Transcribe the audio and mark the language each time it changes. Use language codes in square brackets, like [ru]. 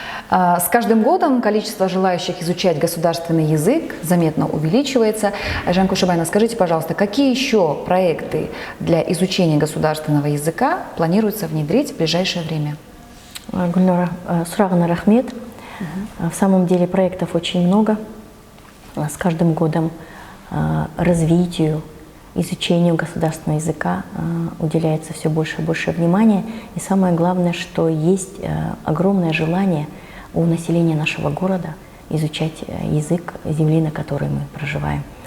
[ru] С каждым годом количество желающих изучать государственный язык заметно увеличивается. Жан Кушубайна, скажите, пожалуйста, какие еще проекты для изучения государственного языка планируется внедрить в ближайшее время? [kk] Гульнара, сұрағына рахмет. [ru] В самом деле проектов очень много. С каждым годом развитию, изучению государственного языка уделяется все больше и больше внимания. И самое главное, что есть огромное желание у населения нашего города изучать язык земли, на которой мы проживаем.